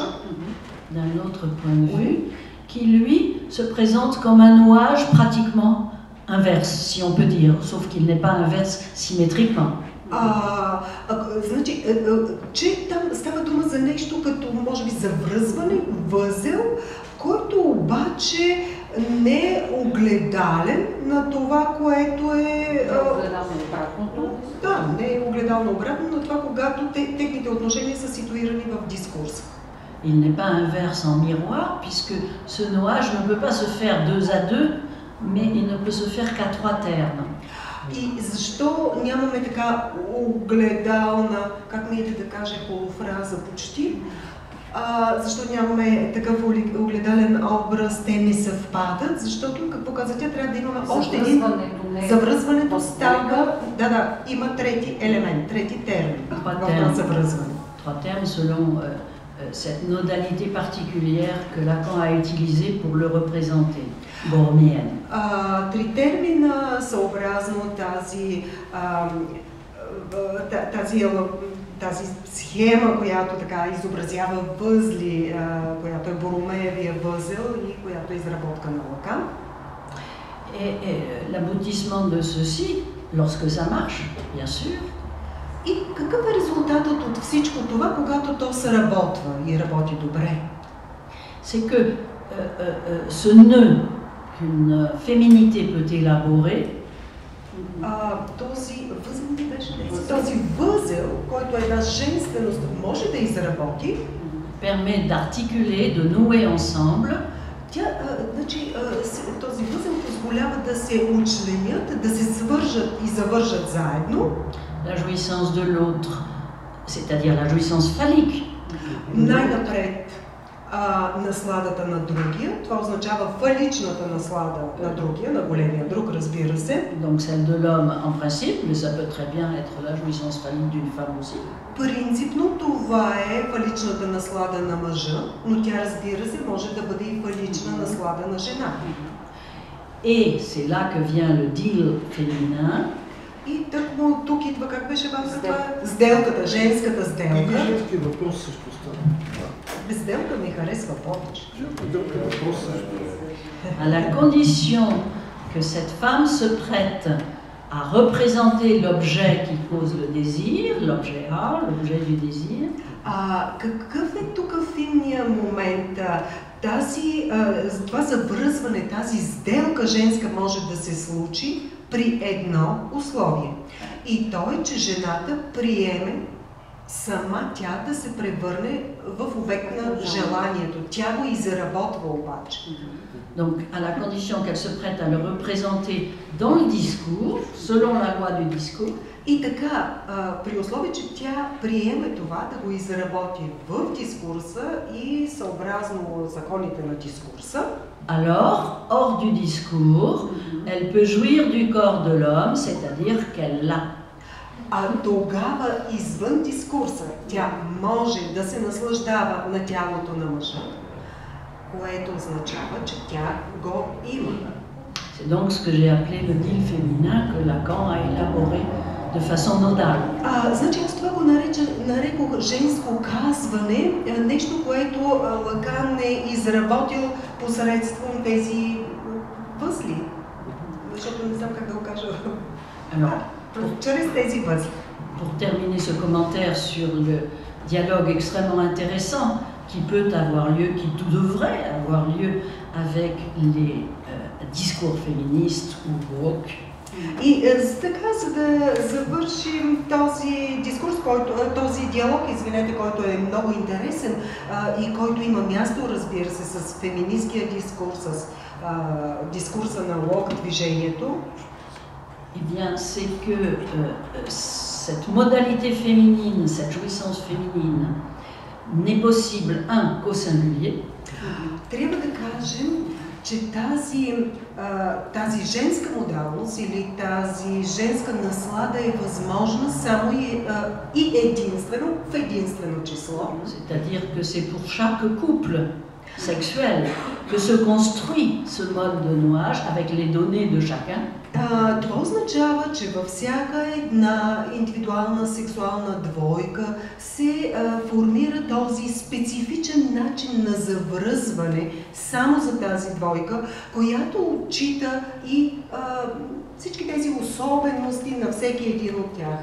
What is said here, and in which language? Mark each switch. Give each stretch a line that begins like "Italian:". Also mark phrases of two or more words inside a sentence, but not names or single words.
French: d'un autre point de vue, qui lui se présente comme un nouage pratiquement inverse, si on peut dire, sauf qu'il n'est pas inverse symétriquement.
Bulgarian: Значи, че там става дума за нещо като, може би, завръзване, възел, който обаче не е огледален на това, което е... Да, не е огледално обратно на това, когато техните отношения са ситуирани в дискурса.
French: Il n'est pas inverse en miroir, puisque ce nouage ne peut pas se faire deux à deux, mais il ne peut se faire qu'à trois termes.
Bulgarian: И защо нямаме така огледална, как ми да кажа полуфраза почти, защо нямаме такъв огледален образ, те не съвпадат, защото, какво каза тя, трябва да имаме още един... Завръзването става... Да, има трети елемент, трети термин в завръзване.
French: Trois termes selon cette modalité particulière que Lacan a utilisée pour le représenter, borroméenne.
Bulgarian: Три термина съобразно тази схема, която така изобразява възли, която е Боромеевия възел и която е изработка на Лакан.
French: Et l'aboutissement de ceci, lorsque ça marche, bien sûr.
Bulgarian: И какъв е резултатът от всичко това, когато то се работва и работи добре?
French: c'est que ce nœud qu'une féminité peut élaborer,
Bulgarian: този възел, който една женственост може да изработи,
French: permet d'articuler, de nouer ensemble
Bulgarian: този възел позволява да се учленят, да се свържат и завържат заедно.
French: La jouissance de l'autre, c'est-à-dire la jouissance phallique.
Bulgarian: Най-напред насладата на другия, това означава фаличната наслада на другия, на големия друг, разбира се.
French: Donc celle de l'homme en principe, mais ça peut très bien être la jouissance phallique d'une femme aussi.
Bulgarian: Принципно това е фаличната наслада на мъжа, но тя, разбира се, може да бъде и фалична наслада на жена.
French: Et c'est là que vient le deal féminin.
Bulgarian: И тъкмо тук идва, как беше вам за това? Сделката, женската сделка. Женски въпрос също става. Сделка ми харесва повече.
French: À la condition que cette femme se prête à représenter l'objet qui cause le désir, l'objet A, l'objet du désir.
Bulgarian: Какъв е тук финния момент? Това завръзване, тази сделка женска може да се случи при едно условие. И то е, че жената приеме сама тя да се превърне в обект на желанието. Тя го изработва обаче.
French: Donc, à la condition qu'elle se prête à le représenter dans le discours, selon la loi du discours.
Bulgarian: И така, при условие, че тя приеме това да го изработи в дискурса и съобразно законите на дискурса,
French: alors, hors du discours, elle peut jouir du corps de l'homme, c'est-à-dire qu'elle l'a.
Bulgarian: Тогава, извън дискурса, тя може да се наслаждава на тялото на мъжа, което означава, че тя го има.
French: C'est donc ce que j'ai appelé le deal féminin que Lacan a élaboré de façon nodale.
Bulgarian: Значи аз това го нарекох женско казване, нещо, което Лакан е изработил посредством тези възли. Защото не знам как да го кажа. Чрез тези възли.
French: Pour terminer ce commentaire sur le dialogue extrêmement intéressant qui peut avoir lieu, qui devrait avoir lieu avec les discours féministes ou woke.
Bulgarian: И така, за да завършим този дискурс, този диалог, който е много интересен и който има място, разбира се, с феминистския дискурс, с дискурса на лок движението.
French: Eh bien, c'est que cette modalité féminine, cette jouissance féminine, n'est possible, qu'au singulier.
Bulgarian: Трябва да кажем, че тази женска модалност или тази женска наслада е възможна само и единствено в единствено число.
French: C'est-à-dire que c'est pour chaque couple sexuel que se construit ce mode de nouage avec les données de chacun.
Bulgarian: Това означава, че във всяка една индивидуална сексуална двойка се формира този специфичен начин на завръзване само за тази двойка, която отчита и всички тези особености на всеки един от тях.